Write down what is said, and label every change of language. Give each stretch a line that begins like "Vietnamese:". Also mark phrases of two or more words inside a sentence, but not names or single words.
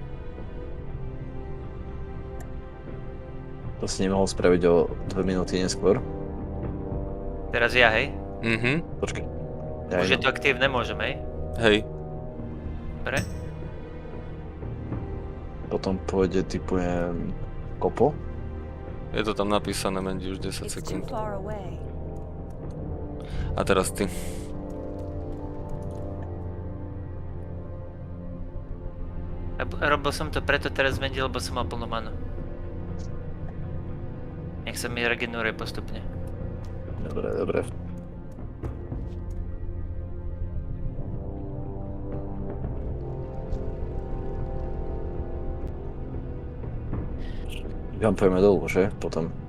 Slovak: to si nemohol spraviť o 2 minúty neskôr. Teraz ja, hej? Počkaj. Už je to aktívne, môžem, hej? Hej. Dobre. Potom pôjde, typujem, kopo. Je to tam napísané, Mandy, už 10
English: It's too
Slovak: sekúnd.
English: far away.
Slovak: A teraz ty. Robil som to preto teraz Mandy, lebo som mal plnú manu. Nech sa mi regeneruje postupne. Dobre, dobre. Jumpujeme dolu, že? Potom.